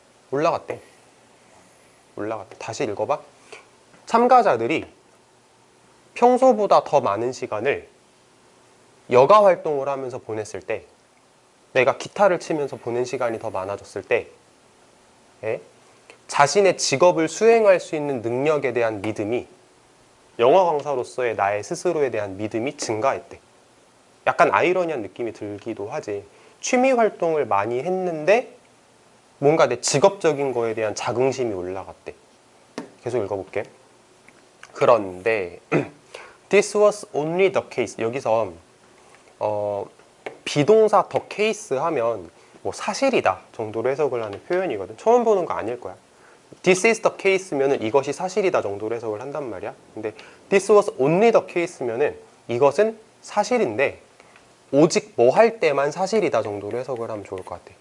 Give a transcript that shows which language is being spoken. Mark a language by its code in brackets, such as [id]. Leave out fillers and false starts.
[ko] 올라갔대. 다시 읽어봐. 참가자들이 평소보다 더 많은 시간을 여가 활동을 하면서 보냈을 때, 내가 기타를 치면서 보낸 시간이 더 많아졌을 때, 자신의 직업을 수행할 수 있는 능력에 대한 믿음이, 영어 강사로서의 나의 스스로에 대한 믿음이 증가했대. 약간 아이러니한 느낌이 들기도 하지. 취미 활동을 많이 했는데 뭔가 내 직업적인 거에 대한 자긍심이 올라갔대. 계속 읽어볼게. 그런데 [en] This was only the case. [ko] 여기서 비동사 the case 하면 뭐 사실이다 정도로 해석을 하는 표현이거든. 처음 보는 거 아닐 거야. [en] This is the case [ko] 면은 이것이 사실이다 정도로 해석을 한단 말이야. 근데 [en] this was only the case [ko] 면은 이것은 사실인데 오직 뭐 할 때만 사실이다 정도로 해석을 하면 좋을 것 같아.